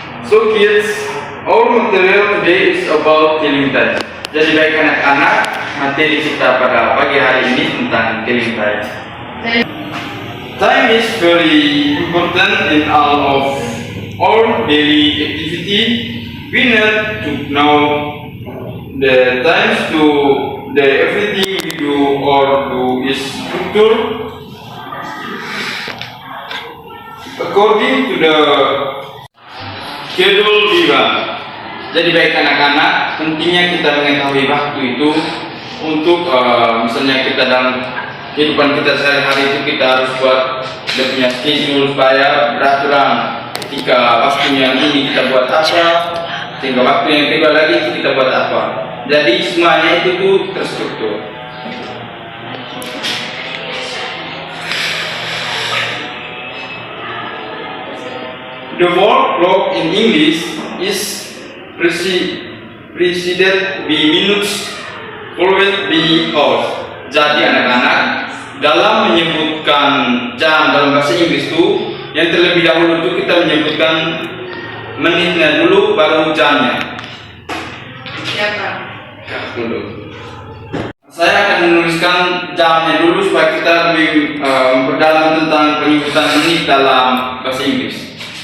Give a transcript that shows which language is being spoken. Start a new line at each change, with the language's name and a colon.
English: So kids, our material today is about killing time.
Indonesian: Jadi baik anak-anak, materi kita pada pagi hari ini tentang
English: killing time. Time is very important in all of our daily activity. We need to know the times to the everything we do or do is structure according to the schedule we run.
Indonesian: Jadi baik anak-anak, pentingnya kita mengetahui waktu itu untuk misalnya kita dalam kehidupan kita sehari-hari itu kita harus buat dia punya schedule supaya beraturan. Ketika waktunya ini kita buat apa, sehingga waktu yang kedua lagi kita buat apa. Jadi semuanya itu tuh terstruktur.
English: The word clock in English is preceded by minutes, followed by hours.
Indonesian: Jadi anak-anak, dalam menyebutkan jam dalam bahasa Inggris itu, yang terlebih dahulu itu kita menyebutkan menitnya dulu, baru jamnya. Siapa? Dulu. Saya akan menuliskan jamnya dulu supaya kita lebih memperdalam tentang penyebutan menit dalam bahasa Inggris.